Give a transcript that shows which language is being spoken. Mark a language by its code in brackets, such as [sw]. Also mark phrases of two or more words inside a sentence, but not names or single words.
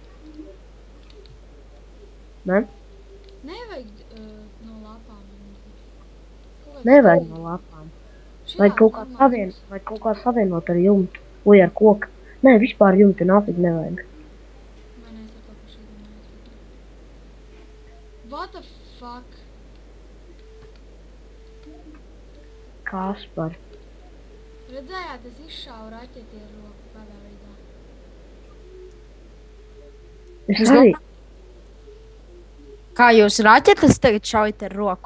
[lv] Ne? Nevajag no lapām. Kaut kāds Nevajag stūlis. no lapām. Šitā Vai kaut kā normāls. savienot ar jumtu. Vai ar koku. Nē, vispār jumtu nafig nevajag. Man es ar kaut ko šī domāju. [en] What the fuck? [lv] Kaspar. Redzējāt, es izšāvu raķeti ar roku kādā veidā. Es Es arī. Kā jūs raķetes tagad šaujat ar roku?